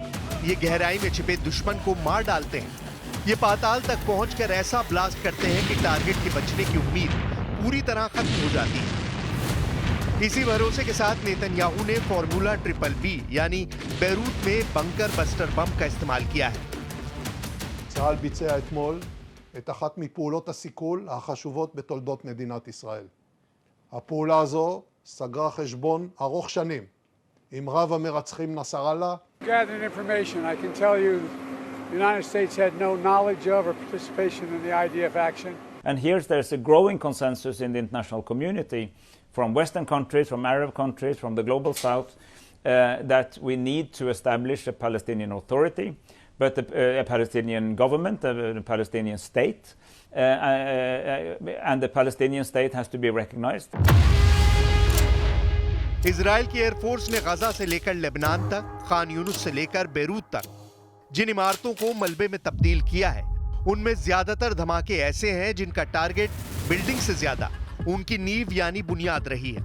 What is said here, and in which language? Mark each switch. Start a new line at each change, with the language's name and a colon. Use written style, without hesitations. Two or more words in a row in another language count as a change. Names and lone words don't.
Hindi: ये गहराई में छिपे दुश्मन को मार डालते हैं। ये पाताल तक पहुंचकर ऐसा ब्लास्ट करते हैं कि टारगेट के बचने की उम्मीद पूरी तरह खत्म हो जाती है। इसी भरोसे के साथ नेतन्याहू ने फॉर्मूला BBB यानी बेरूत में
English: bunker buster
Hindi: बम का इस्तेमाल किया है।
Hebrew: צה"ל ביצע אתמול את אחת מפעולות הסיכול החשובות בתולדות מדינת ישראל. הפעולה הזו סגרה חשבון ארוך שנים עם רב המרצחים נסראללה.
English: Gathering information, I can tell you the United States had no knowledge of or participation in the IDF action. And here there's a growing consensus in the international community, from Western countries, from Arab countries, from the global South, that we need to establish a Palestinian Authority, but a Palestinian government, a Palestinian state, and the Palestinian state has to be recognized.
Hindi: इजराइल की एयरफोर्स ने गजा से लेकर लेबनान तक, खान यूनुस से लेकर बेरूत तक जिन इमारतों को मलबे में तब्दील किया है, उनमें ज्यादातर धमाके ऐसे हैं जिनका
English: target building
Hindi: से ज्यादा उनकी नींव यानी बुनियाद रही है।